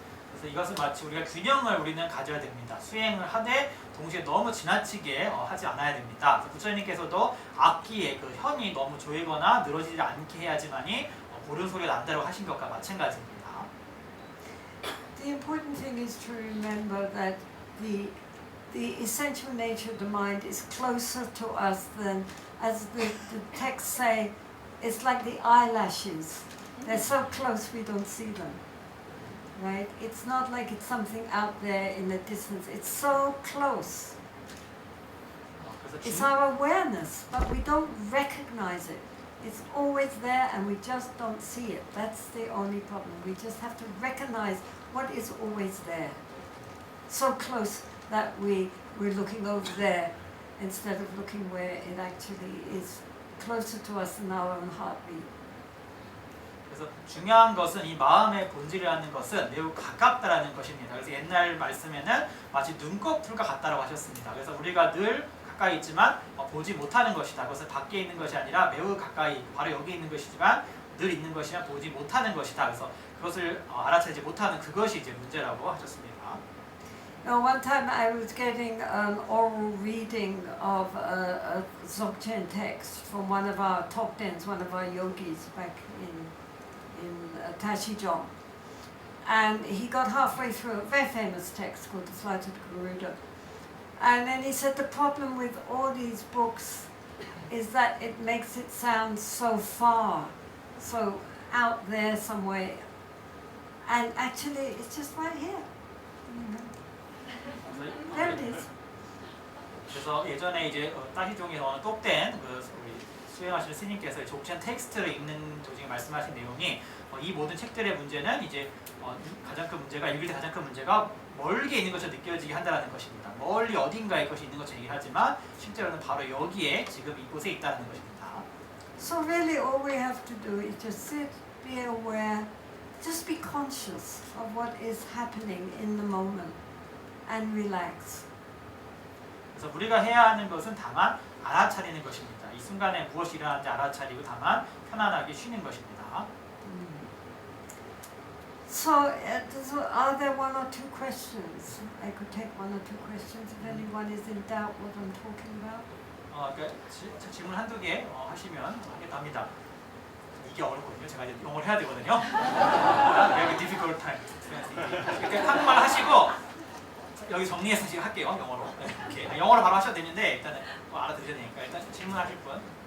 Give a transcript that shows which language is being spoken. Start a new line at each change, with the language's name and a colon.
Korean: 그래서 이것은 마치 우리가 균형을 우리는 가져야 됩니다. 수행을 하되 동시에 너무 지나치게 하지 않아야 됩니다. 부처님께서도 악기의 그 현이 너무 조이거나 늘어지지 않게 해야지만이 옳은 소리가 난다고 하신 것과 마찬가지입니다.
English: The important thing is to remember that the essential nature of the mind is closer to us than, as the texts say, it's like the eyelashes. They're so close we don't see them. Right? It's not like it's something out there in the distance. It's so close. It's our awareness, but we don't recognize it. It's always there and we just don't see it. That's the only problem. We just have to recognize what is always there. So close that we're looking over there instead of looking where it actually is closer to us than our own heartbeat.
Korean: 그래서 중요한 것은 이 마음의 본질이라는 것은 매우 가깝다라는 것입니다. 그래서 옛날 말씀에는 마치 눈꺼풀과 같다라고 하셨습니다. 그래서 우리가 늘 가까이 있지만 보지 못하는 것이다. 그것은 밖에 있는 것이 아니라 매우 가까이 바로 여기 있는 것이지만 늘 있는 것이나 보지 못하는 것이다. 그래서 그것을 알아채지 못하는 그것이 이제 문제라고 하셨습니다.
English: Now, one time I was getting an oral reading of a Dzogchen text from one of our top tens, one of our yogis back in Tashijong. And he got halfway through a very famous text called the Flight of the Garuda. And then he said the problem with all these books is that it makes it sound so far, so out there somewhere. And actually it's just right here. There it is.
Korean: 그래서 예전에 이제 따시종에서 어느 똑된 그 우리 수행하시는 스님께서 족chen 텍스트를 읽는 도중에 말씀하신 내용이 이 모든 책들의 문제는 이제 가장 큰 문제가 읽을 때 가장 큰 문제가 멀게 있는 것처럼 느껴지게 한다는 것입니다. 멀리 어딘가에 것이 있는 것처럼 얘기하지만 실제로는 바로 여기에 지금 이곳에 있다는 것입니다.
English: So really all we have to do is just sit, be aware, just be conscious of what is happening in the moment and relax.
Korean: 그래서 우리가 해야 하는 것은 다만 알아차리는 것입니다. 이 순간에 무엇이 일어나는지 알아차리고 다만 편안하게 쉬는 것입니다.
English: So, are there one or two questions? I could take one or two questions if anyone is in doubt what I'm talking about.
Korean: 그러니까 질문 한두 개 하시면 하겠답니다. 이게 어렵거든요. 제가 이제 영어를 해야 되거든요.
English: Very difficult time.
Korean: 그러니까 한국말 하시고 여기 정리해서 지금 할게요. 영어로. 이렇게 영어로 바로 하셔도 되는데 일단은 알아들으셔야 되니까 일단 질문하실 분.